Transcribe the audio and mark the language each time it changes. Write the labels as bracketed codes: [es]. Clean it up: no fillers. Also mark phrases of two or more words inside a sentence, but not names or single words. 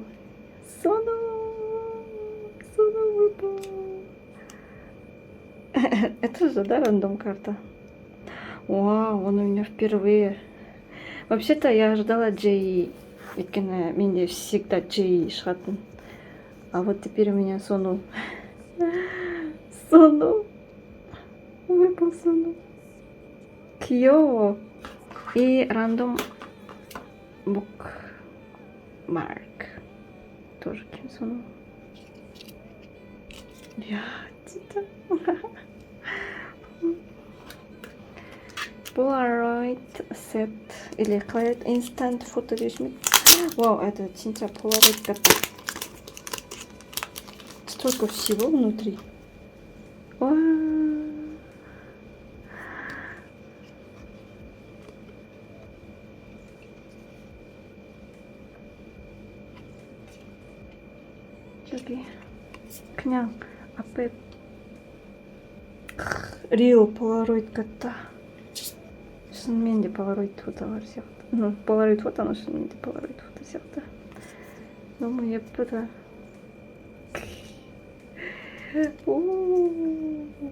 [ru] Сону выпал. Это же, да, рандом карта? Вау, он у меня впервые. Вообще-то я ожидала Джей. [kk] Өйткені менде всегда Джей шығатын. [ru] А вот теперь у меня Сону. Сону. Выпал Сону. 귀여워. 이 рандом букмарк тоже 김선우. [ko] 야, 진짜. [ru] Polaroid set или Cloud Instant Photo Vishmi. Вау, это [ko] 진짜 Polaroid 같다. [ru] Столько всего внутри. Вау. [ko] 저기 그냥 앞에 리얼 폴라로이드 같다. [kk] шынымен 폴라로이드 фотолар сияқты. Ну, 폴라로이드 фотоны шынымен 폴라로이드 фото сияқты. [ko] 너무 예쁘다. 오.